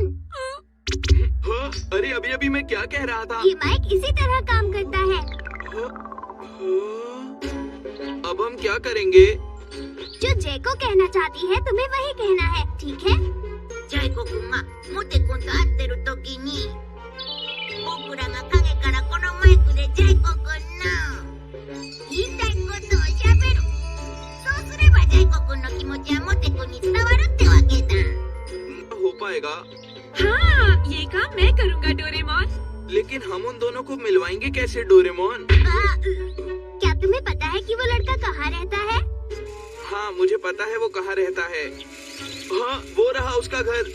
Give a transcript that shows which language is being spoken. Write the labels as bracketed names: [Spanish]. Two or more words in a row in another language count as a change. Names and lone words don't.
[Hindi] हाँ, अरे अभी अभी मैं क्या कह रहा था? ये माइक इसी तरह काम करता है। अब हम क्या करेंगे? जो जैको कहना चाहती है तुम्हें वही कहना है, ठीक है? [Japanese] ジャイコくんがモテくんと会ってるときに僕らが影からこのマイクでジャイコくんの言いたいことをしゃべる。そうすればジャイコくんの気持ちはモテくんに伝わるってわけだ。 [Hindi] हो पाएगा, हाँ, ये काम मैं करूँगा डोरेमोन। लेकिन हम उन दोनों को मिलवाएंगे कैसे डोरेमोन? क्या तुम्हें पता है कि वो लड़का कहाँ रहता है? हाँ मुझे पता है वो कहाँ रहता है। हाँ वो रहा उसका घर।